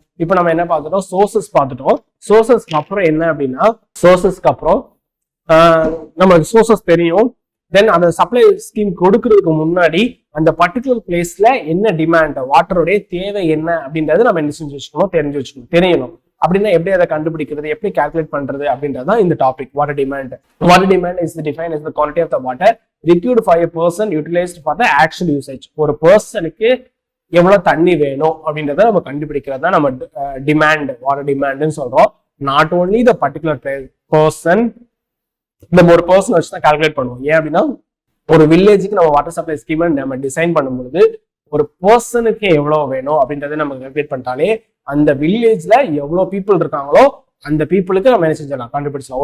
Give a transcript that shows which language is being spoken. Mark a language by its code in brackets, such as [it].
[ta] இப்போ நம்ம என்ன பார்த்துட்டோம், சோர்சஸ் பார்த்துட்டோம். சோர்சஸ்க்கு அப்புறம் என்ன அப்படின்னா, சோர்சஸ்க்கு அப்புறம் நமக்கு சோர்சஸ் தெரியும். தென் அந்த சப்ளை ஸ்கீம் கொடுக்கறதுக்கு முன்னாடி அந்த பர்டிகுலர் பிளேஸ்ல என்ன டிமாண்ட், வாட்டருடைய தேவை என்ன அப்படின்றது நம்ம என்ன செஞ்சு வச்சுக்கணும், தெரிஞ்சு வச்சுக்கணும், தெரியணும். அப்படின்னா எப்படி அதை கண்டுபிடிக்கிறது, எப்படி கால்குலேட் பண்றது அப்படின்றதான் இந்த topic. Water demand. [en] Water demand is define as the quantity of the water required for a person utilized for the actual usage. [ta] ஒரு பர்சனுக்கு எவ்வளவு தண்ணி வேணும் அப்படின்றத நம்ம கண்டுபிடிக்கிறது தான் நம்ம டிமாண்ட், வாட்டர் டிமாண்ட்னு சொல்றோம். [en] not only the particular person, [ta] நம்ம ஒரு பர்சன் வச்சு தான் கால்குலேட் பண்ணுவோம். ஏன் அப்படின்னா ஒரு வில்லேஜுக்கு நம்ம வாட்டர் சப்ளை ஸ்கீமை நம்ம டிசைன் பண்ணும்போது ஒரு பர்சனுக்கு எவ்வளவு வேணும் அப்படின்றத நம்ம கால்குலேட் பண்ணிட்டாலே அந்த வில்லேஜ்ல எவ்வளவு பீப்புள் இருக்காங்களோ அந்த பீப்புளுக்கு நம்ம என்ன செஞ்சிடலாம், கண்டுபிடிச்சலாம்.